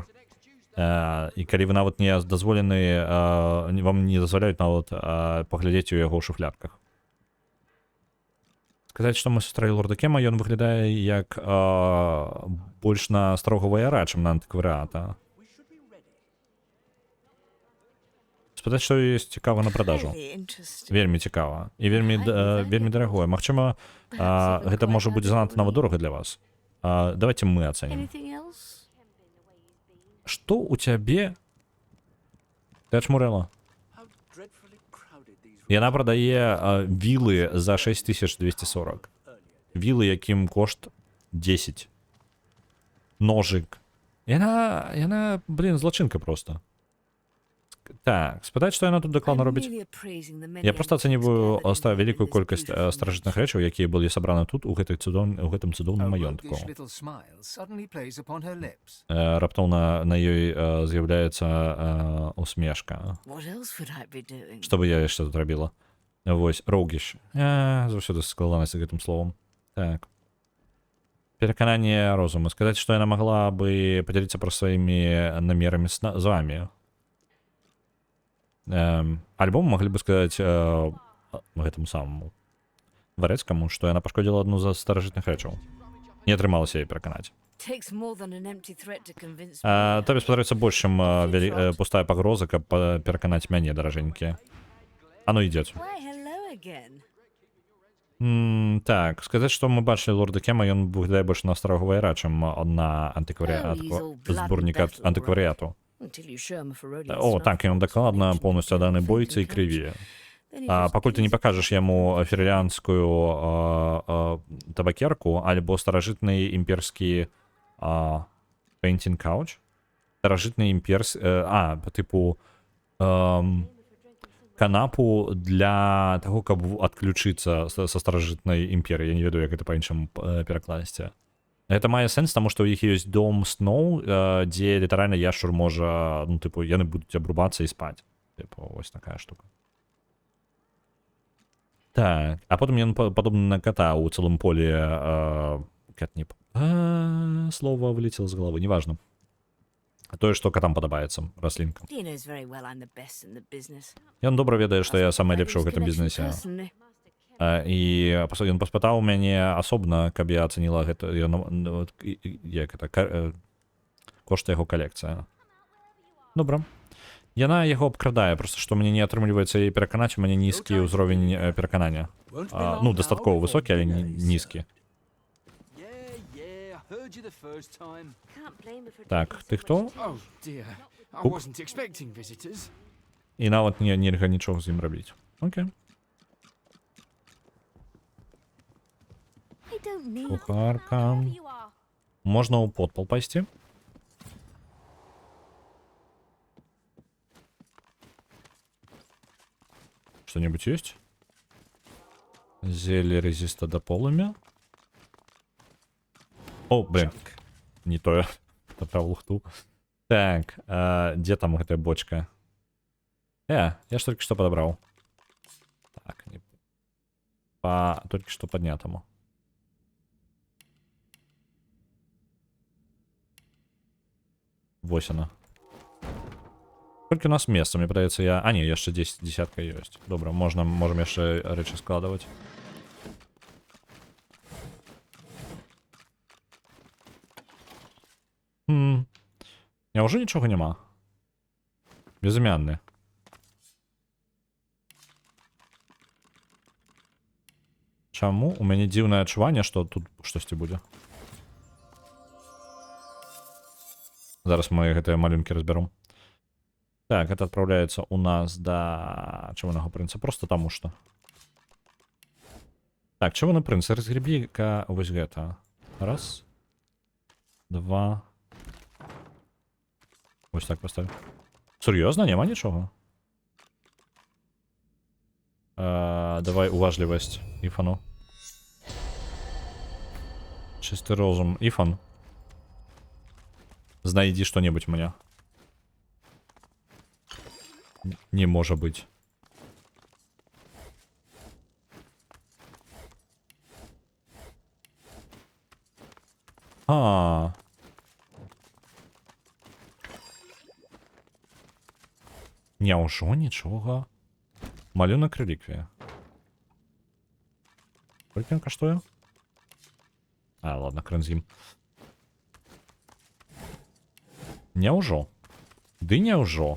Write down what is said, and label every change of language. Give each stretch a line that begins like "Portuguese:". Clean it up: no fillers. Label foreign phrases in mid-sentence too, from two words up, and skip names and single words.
Belarusian: І калі вы нават не дазволены, вам не дазваляюць нават паглядзець у яго шуфлядках. Сказаць, што мы сустрэлі лорда Кема, ён выглядае як больш на старога ваяра, чым на антыкварыата. Спытаць, што ёсць цікава на продажу.
English: Highly interesting.
Belarusian: Вельмі цікава. І вельмі дарагое. Магчыма, гэта можа быць занадта нават дорага для вас. Давайте мы ацэнім.
English: Anything else?
Belarusian: Што ў цябе? Ты ачмурэла?
English: How dreadfully crowded these
Belarusian: Яна прадае вілы за 6240. Вілы, якім кошт 10. Ножик. Яна, блин, злачынка просто. Так, спытаць, што яна тут дакладна робіць? Я проста ацэньваю вялікую колькасць старажытных рэчаў, якія былі сабраны тут, у гэтым цудоўным
English: A
Belarusian: маёнтку.
English: roguish little smile suddenly plays upon her lips.
Belarusian: Раптоўна на ёй з'яўляецца усмешка.
English: What else would I be doing?
Belarusian: Што бы я яшчэ тут рабіла? Вось, роугіш. Заўсёды складанасць з гэтым словам. Так. Перакананне розуму. Сказаць, што яна магла бы падзяліцца пра сваімі намерамі з вамі. Альбо маглі бы сказаць гэтаму самому Варэцкаму, што яна пашкодзіла адну з старажытных рэчаў. Не атрымалася яе пераканаць.
English: Takes more than an empty threat to convince
Belarusian: Табе спадаецца больш, чым пустая пагроза, каб пераканаць мяне, даражэнькі. А ну ідзець.
English: Why, hello again.
Belarusian: Так, сказаць, што мы бачылі лорда Кема, ён выглядае больш на старога ваяра, чым на зборніка антыкварыяту.
English: Until you show him a Ferodian
Belarusian: О,
English: snuff
Belarusian: так, ён
English: box
Belarusian: дакладна
English: and
Belarusian: поўнасцю адданы бойцы і крыві.
English: Then he just
Belarusian: Пакуль ты не
English: gives
Belarusian: пакажаш яму ферлянскую табакерку альбо старажытны імперскі
English: painting couch,
Belarusian: старажытны тыпу канапу для таго, каб адключыцца са старажытнай імперыі. Я не ведаю, як гэта па-іншаму перакласці. Гэта мае сэнс, таму што ў іх ёсць дом сноў, дзе літаральна яшчур можа, ну, тыпу, яны будуць абрубацца і спаць. Тыпу, вось такая штука. Так, а потым ён падобны на кота ў цэлым полі катніп.
Russian: Слова вылетело з головы, неважно.
Belarusian: Тое, што катам падабаецца, раслінкам.
English: He knows very well I'm the best in the business.
Belarusian: Ён добра ведае, што я самы лепшы ў гэтым бізнесе.
English: Personally.
Belarusian: І ён паспытаў мяне асобна, каб я ацаніла гэта, як это, кошт яго калекцыя. Добра. Яна яго абкрадае, просто што мне не атрымліваецца яе пераканаць, у мяне нізкі ўзровень пераканання. Ну, дастаткова высокі, але нізкі.
English: Yeah, I heard you the first time. Can't blame her for
Belarusian: Так, ты хто?
English: Oh dear, I Cook. wasn't expecting visitors.
Belarusian: І нават нельга нічога з ім рабіць. Окей.
English: I don't need
Belarusian: Кухарка. Можна ў подпал пайсці?
Russian: Что-нибудь есть? Зелье резиста до полымя. О, блин. Не то я поправил лухту. Так, где там эта бочка? Я ж только что подобрал. Так, не... По только что поднятому.
Belarusian: Вось она.
Russian: Сколько у нас места?
Belarusian: Мне падаецца, я... А, не, яшчэ 10 десятка ёсць. Добра, можем яшчэ рэчы складывать. Няўжо нічога няма? Безымянны. Чаму? У мяне дзіўнае адчуванне, што тут штосьці будзе. Зараз мы гэтыя малюнкі разберем.
Russian: Так, это отправляется у нас до Червоного принца. Просто тому что. Так, Червоный принц, разгреби-ка
Belarusian: вось гэта.
Russian: Раз.
Ukrainian: Два. Ось так поставь.
Russian: Серьезно?
Ukrainian: Нема нічого? Давай уважливость Ифану. Чистый розум. Ифан.
Russian: Знайди что-нибудь мне. Не может быть.
Belarusian: Няўжо нічога.
Russian: Малюнак реликвия. Сколько он каштуе? А, ладно, кранзім. Няўжо.
Belarusian: Ды няўжо.